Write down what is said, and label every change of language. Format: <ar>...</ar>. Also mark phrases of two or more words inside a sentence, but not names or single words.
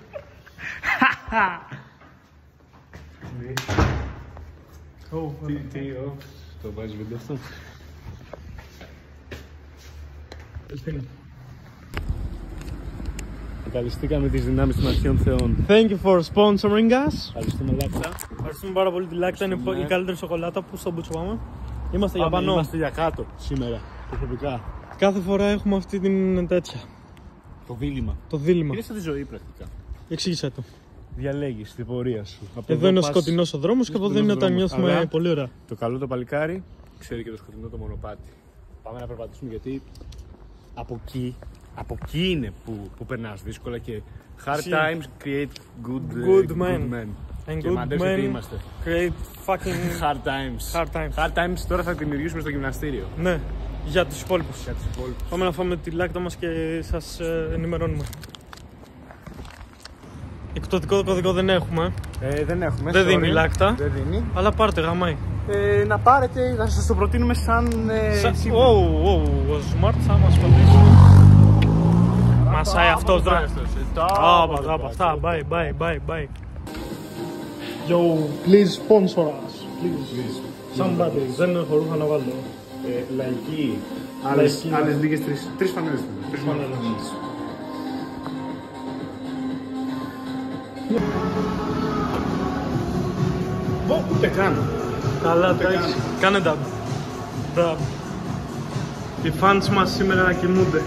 <el>Το βάζεις βίντεο αυτό. Ελπίνω. Ευχαριστήκαμε τις δυνάμεις των αρχαίων θεών.</el> <en>Thank you for sponsoring us.</en> <el>Ευχαριστούμε Λάκτα. Ευχαριστούμε πάρα πολύ τη Λάκτα, είναι η καλύτερη σοκολάτα που στο Μπούτσο πάμε. Είμαστε για πανώ. Είμαστε για κάτω σήμερα, προσωπικά. Κάθε φορά έχουμε αυτή την τέτοια. Το δίλημμα. Το δίλημμα. Είναι σαν τη ζωή πρακτικά. Εξήγησέ το. Διαλέγεις την πορεία σου. Εδώ είναι ο σκοτεινός ο δρόμος και από εδώ είναι όταν νιώθουμε πολύ ωραία. Το καλό το παλικάρι ξέρει και το σκοτεινό το μονοπάτι. Πάμε να περπατήσουμε γιατί από εκεί είναι που περνάς δύσκολα και</el> <en>hard times create good men. And</en> <el>Και</el> <en>good</en> <el>μαντέψτε τι</el> <en>men</en> <el>είμαστε.</el> <en>create fucking Hard times. Hard times</en> <el>τώρα θα δημιουργήσουμε στο γυμναστήριο. Ναι, για τους υπόλοιπους. Για τους υπόλοιπους. Πάμε να φάμε τη Λάκτα μας και σας ενημερώνουμε. Εκπτωτικό κωδικό δεν έχουμε. Δεν έχουμε. Δεν δίνει Λάκτα. Δεν δίνει. Αλλά πάρτε γαμάει. Να πάρετε, θα σας το προτείνουμε σαν Ο Smart θα μας φαντήσει. Μασάει αυτό τώρα. Αυτά.</el> <en>Bye. Yo, please sponsor us. Please. Somebody.</en> <el>Δεν έχω ρούχα να βάλω. Λαϊκή. Άλλες λίγες τρεις φανέλες. Ούτε καν. Καλά, το έχεις. Κάνε dub. Οι fans μας σήμερα κοιμούνται.</el>